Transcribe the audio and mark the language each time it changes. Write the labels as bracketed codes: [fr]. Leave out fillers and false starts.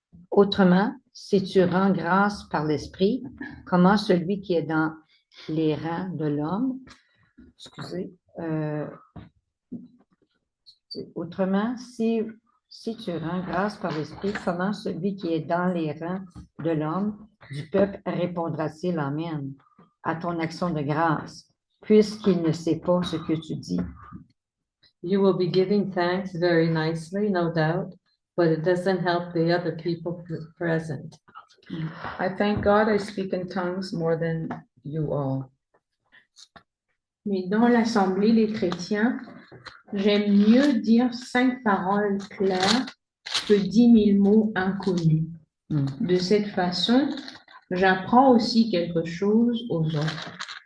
[fr] Autrement, si tu rends grâce par l'Esprit, comment celui qui est dans les rangs de l'homme, autrement, si tu rends grâce par l'Esprit, comment celui qui est dans les rangs de l'homme, du peuple, répondra-t-il Amen à ton action de grâce, puisqu'il ne sait pas ce que tu dis? [en] You will be giving thanks very nicely, no doubt, but it doesn't help the other people present. I thank God I speak in tongues more than you all. [fr] Mais dans l'assemblée des chrétiens, j'aime mieux dire 5 paroles claires que 10 000 mots inconnus. De cette façon, j'apprends aussi quelque chose aux autres.